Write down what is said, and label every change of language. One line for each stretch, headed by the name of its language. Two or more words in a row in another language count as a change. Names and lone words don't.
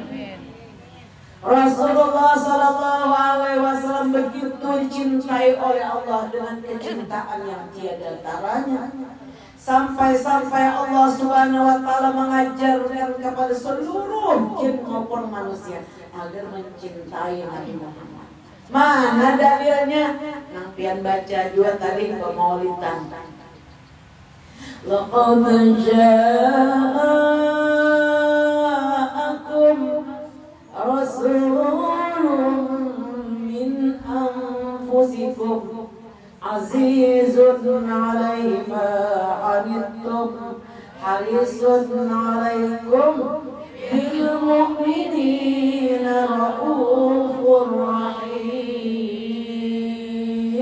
Indonesian: Rasulullah
Arabic: صلى الله عليه وسلم
Indonesian: begitu dicintai oleh Allah dengan kecintaan yang tiada taranya, sampai Allah
Arabic: سبحانه وتعالى
Indonesian: mengajarkan kepada seluruh jin maupun manusia agar mencintai Nabi Muhammad. Mana dalilnya?
Banjar: Nang pian baca juga tadi pemaulidan.
Arabic: لقد جاءكم رسول من أنفسكم عزيز عليه ما عنتم حريص عليكم بالمؤمنين رءوف رحيم.